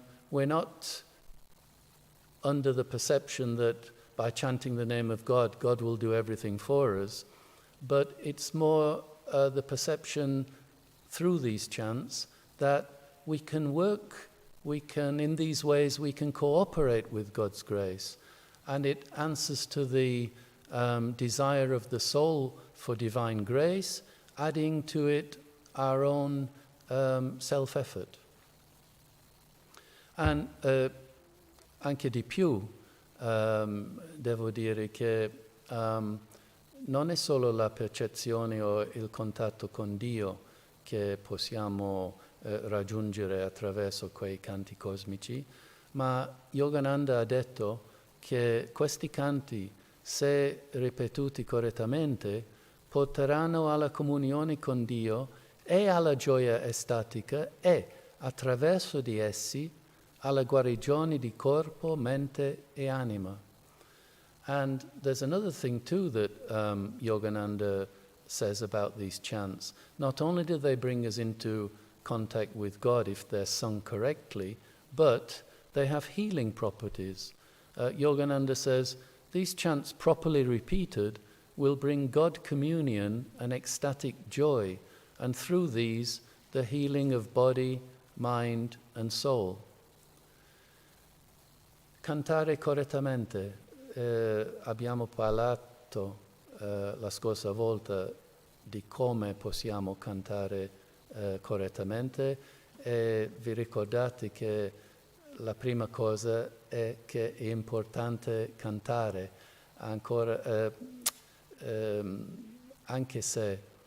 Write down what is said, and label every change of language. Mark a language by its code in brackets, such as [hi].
[en] we're not under the perception that by chanting the name of God, God will do everything for us, but it's more the perception through these chants that we can work, in these ways we can cooperate with God's grace, and it answers to the desire of the soul for divine grace, adding to it our own self-effort. [it] And anche di più, devo dire che non è solo la percezione o il contatto con Dio che possiamo raggiungere attraverso quei canti cosmici, ma Yogananda ha detto che questi canti, se ripetuti correttamente, porteranno alla comunione con Dio e alla gioia estatica e, attraverso di essi, alla guarigione di corpo, mente e anima. [en] And there's another thing too that Yogananda says about these chants. Not only do they bring us into contact with God if they're sung correctly, but they have healing properties. Yogananda says, these chants properly repeated will bring God communion and ecstatic joy, and through these, the healing of body, mind and soul. [it] Cantare correttamente. Abbiamo parlato la scorsa volta di come possiamo cantare correttamente e vi ricordate che la prima cosa è che è importante cantare ancora, anche se